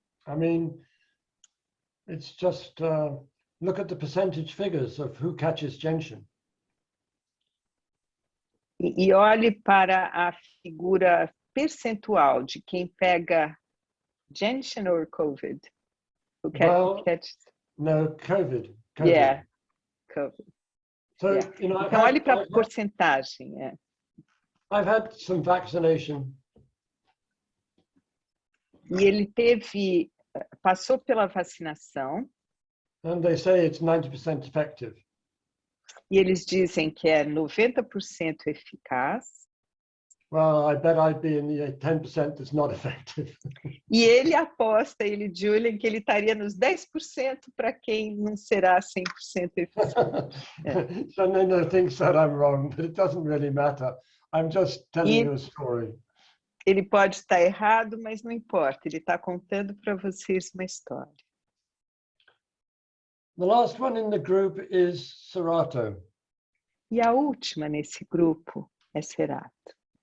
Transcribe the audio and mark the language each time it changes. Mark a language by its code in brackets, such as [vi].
[en] I mean, it's just look at the percentage figures of who catches gentian. [pt] E olhe para a figura percentual de quem pega gentian [en] or COVID. Who catches? No, COVID. Yeah, COVID. So, Yeah. you know, [pt] Então, olhe para a porcentagem. [en] I've had some vaccination. [pt] E ele passou pela vacinação. [en] And they say it's 90% effective. [pt] E eles dizem que é 90% eficaz. [en] Well, I bet I'd be in the 10% that's not effective. [pt] E ele aposta, Julian, que ele estaria nos 10% para quem não será 100% eficiente. [en] So Nino thinks that I'm wrong, but it doesn't really matter. I'm just telling you a story. [pt] Ele pode estar errado, mas não importa. Ele está contando para vocês uma história. [en] The last one in the group is Serato. [pt] E a última nesse grupo é Serato.